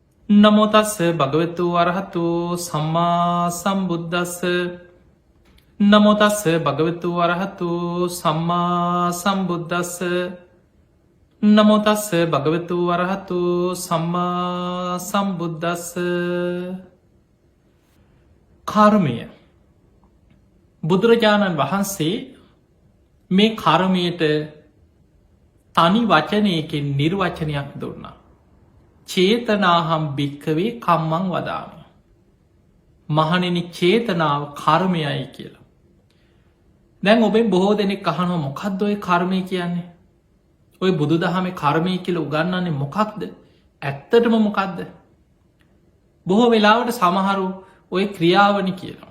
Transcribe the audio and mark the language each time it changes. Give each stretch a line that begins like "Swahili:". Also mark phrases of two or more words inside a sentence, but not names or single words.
Pali: නමෝ තස්ස භගවතු වරහතු සම්මා සම්බුද්දස්ස නමෝ තස්ස භගවතු වරහතු සම්මා සම්බුද්දස්ස නමෝ තස්ස භගවතු වරහතු සම්මා සම්බුද්දස්ස.
Sinhala: කර්මය බුදුරජාණන් වහන්සේ මේ කර්මයට තනි වචනයකින් නිර්වචනයක් දුන්නා.
Pali: චේතනාහම් භික්කවේ කම්මං වදාමි.
Sinhala: මහණෙනි චේතනාව කර්මයයි කියලා. දැන් ඔබෙන් බොහෝ දෙනෙක් අහනවා මොකක්ද ඔය කර්මය කියන්නේ? ඔය බුදු දහමේ කර්මය කියලා උගන්වන්නේ මොකක්ද? ඇත්තටම මොකක්ද? බොහෝ වෙලාවට සමහරු ඔය ක්‍රියාවනි කියනවා.